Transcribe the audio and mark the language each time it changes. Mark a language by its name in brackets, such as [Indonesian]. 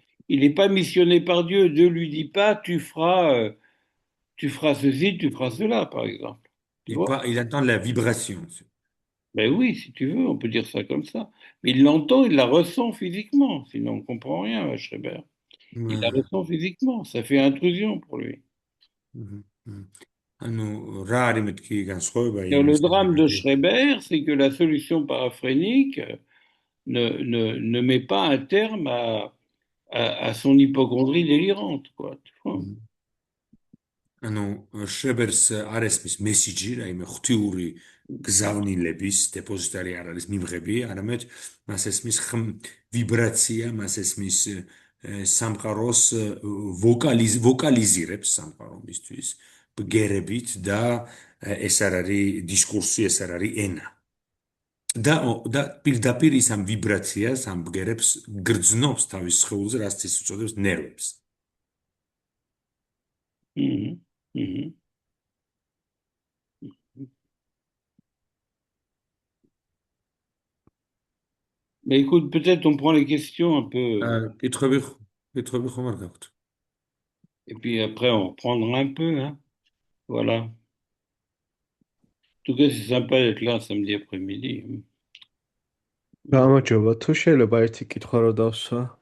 [French] Il n'est pas missionné par Dieu. Dieu lui dit pas, tu feras ceci, tu feras cela, par exemple. Tu vois? Il entend la vibration. Ben oui, si tu veux, on peut dire ça comme ça. Mais il l'entend, il la ressent physiquement. Sinon, on ne comprend rien, Schreiber. Il la Ouais. ressent physiquement. Ça fait intrusion pour lui. Mhm. Mhm. [Georgian] ანუ რა არის მეთქი განსხვავება [French] Et le [Georgian] იმის [French] drame de Schreiber, c'est que la solution paraphrénique ne met pas un terme à son hypochondrie délirante, quoi. Tu vois. [Georgian] ანუ შებერს არ ესმის მესიჯი, რაიმე ღვთიური გზავნილების დეპოზიტარი არ არის მიმღები, არამედ მას ესმის ვიბრაცია, მას ესმის სამყაროს ვოკალიზირებს სამყარომისთვის ბგერებით და ეს არ არის დისკურსი, ეს არ არის ენა. და პირდაპირ ის ამ ვიბრაციას, ამ ბგერებს გრძნობს თავის სხეულზე, რაც ის უწოდებს ნერვებს. Mhm. Mhm. [French] Mais écoute, peut-être on prend les questions un peu, [Georgian] კითხვები კითხვები ხომ არ გაქვთ? [French] et puis après on reprendra un peu, hein. Voilà. En tout cas, c'est sympa d'être là samedi après-midi. [Georgian] გამარჯობა, თუ შეიძლება ერთი კითხვა რო დავსვა.